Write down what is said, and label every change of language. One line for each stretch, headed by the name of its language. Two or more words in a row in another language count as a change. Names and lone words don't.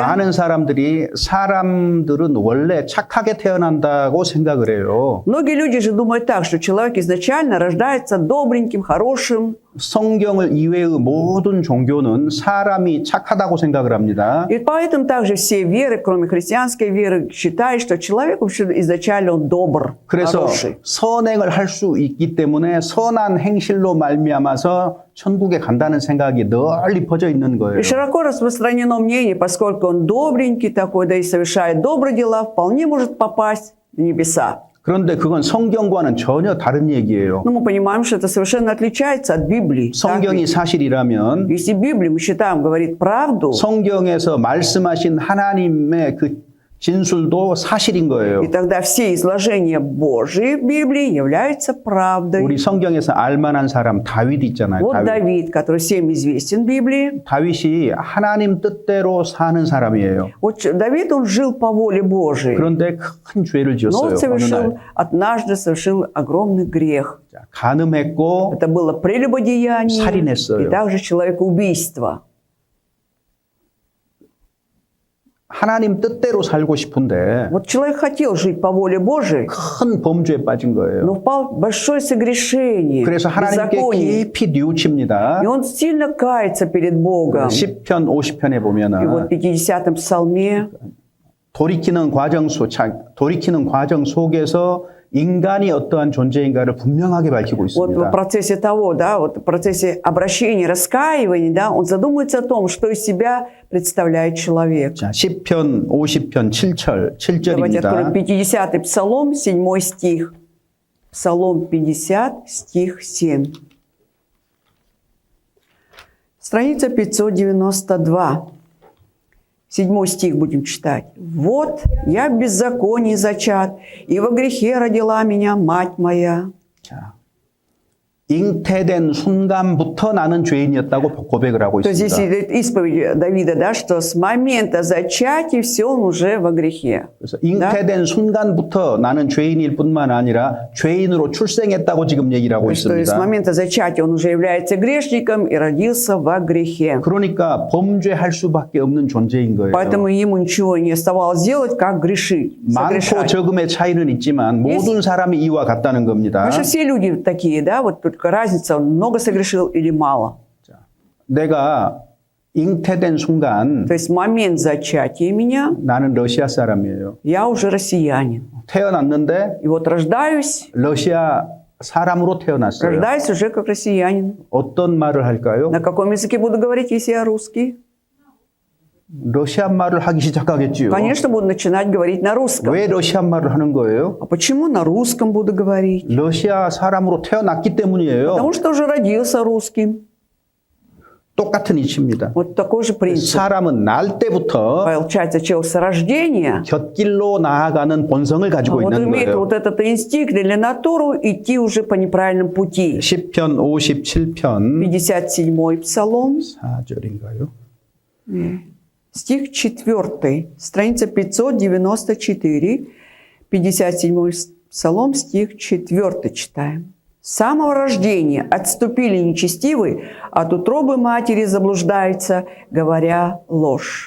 Korean: 많은 사람들은 원래 착하게 태어난다고 생각을 해요.
Russian: Многие люди же думают так, что человек изначально рождается добреньким, хорошим.
Korean: 성경을 이외의 모든 종교는 사람이 착하다고 생각을 합니다.
Russian: И поэтому также все веры, кроме христианской веры, считают, что человек вообще изначально он добр,
Korean: 그래서
Russian: хороший.
Korean: 선행을 할 수 있기 때문에 선한 행실로 말미암아서 천국에 간다는 생각이 널리 퍼져 있는 거예요.
Russian: И широко распространено мнение, поскольку он добренький такой, да и совершает добрые дела, вполне может попасть в небеса.
Korean: 그런데 그건 성경과는 전혀 다른 얘기예요.
Russian: Но мы понимаем, что это совершенно отличается от Библии. Так
Korean: 성경이
Russian: ведь?
Korean: 사실이라면
Russian: Если Библия, мы считаем, говорит правду,
Korean: 성경에서 말씀하신 하나님의 그 진술도 사실인 거예요.
Russian: и тогда все изложения Божьи в Библии являются правдой.
Korean: 우리 성경에서 알만한 사람 다윗 있잖아요.
Russian: Вот
Korean: 다윗.
Russian: Давид, который всем известен в Библии.
Korean: 다윗이 하나님 뜻대로 사는 사람이에요.
Russian: Вот Давид, он жил по воле Божией.
Korean: 그런데 큰 죄를
Russian: Но
Korean: 지었어요.
Russian: он
Korean: 어느
Russian: совершил,
Korean: 날.
Russian: однажды совершил огромный грех.
Korean: 자, 간음했고
Russian: Это было прелюбодеяние
Korean: 살인했어요.
Russian: и также человекоубийство.
Korean: 하나님 뜻대로 살고 싶은데
Russian: Вот человек хотел жить по воле Божией,
Korean: 큰 범죄에 빠진 거예요.
Russian: но впал в большое согрешение,
Korean: 그래서 하나님께
Russian: беззаконие.
Korean: 깊이 뉘우칩니다.
Russian: И он сильно кается перед Богом.
Korean: 시편 50편에
Russian: И
Korean: 보면은
Russian: вот в 50-м псалме
Korean: 돌이키는 과정 속에서 인간이 어떠한 존재인가를 분명하게 밝히고
Russian: вот в
Korean: 있습니다.
Russian: процессе того, да, вот в процессе обращения, раскаивания, да, он задумается о том, что из себя представляет человек.
Korean: 자, 시편 50편
Russian: Давайте откроем
Korean: 7절입니다.
Russian: 50-й псалом, 7 стих. Псалом 50, стих 7. Страница 592. 7 стих будем читать. «Вот я в беззаконии зачат, и во грехе родила меня мать моя».
Korean: 자, 잉태된 순간부터 나는 죄인이었다고 고백을 하고
Russian: То есть здесь
Korean: 있습니다.
Russian: идет исповедь Давида, да, что с момента зачатия все он уже во грехе.
Korean: 그래서 잉태된 순간부터 나는 죄인일 뿐만 아니라 죄인으로 출생했다고 지금 얘기를 하고
Russian: Что с
Korean: 있습니다.
Russian: момента зачатия он уже является грешником и родился во грехе.
Korean: 그러니까 범죄할 수밖에 없는 존재인 거예요.
Russian: Поэтому ему ничего не оставалось делать, как грешить,
Korean: 많고
Russian: согрешать.
Korean: 적음의 차이는 있지만 모든 사람이 이와 같다는 겁니다.
Russian: Потому что все люди такие, да, вот только разница, он много согрешил или мало.
Korean: 내가 잉태된 순간
Russian: То есть в момент зачатия меня
Korean: 나는 러시아 사람이에요.
Russian: я уже россиянин.
Korean: 태어났는데
Russian: И вот рождаюсь
Korean: 러시아 사람으로 태어났어요.
Russian: рождаюсь уже как россиянин.
Korean: 어떤 말을 할까요?
Russian: На каком языке буду говорить, если я русский?
Korean: 러시아 말을 하기 시작하겠지요.
Russian: Конечно, буду начинать говорить на русском.
Korean: 왜 러시아 말을 하는 거예요?
Russian: А почему на русском буду говорить?
Korean: 러시아 사람으로 태어났기 때문이에요.
Russian: Потому что уже родился русским.
Korean: 똑같은 이치입니다.
Russian: Вот такой же принцип.
Korean: 사람은 날 때부터
Russian: Получается, человек с рождения
Korean: 곁길로 나아가는 본성을 가지고
Russian: вот
Korean: 있는
Russian: имеет
Korean: 거예요.
Russian: вот этот инстинкт или натуру идти уже по неправильному пути.
Korean: 시편 57편
Russian: 57-й псалом,
Korean: 4절인가요?
Russian: стих 4, страница 594, 57 Псалом, стих 4 читаем. «С самого рождения отступили нечестивые, от утробы матери заблуждаются, говоря ложь».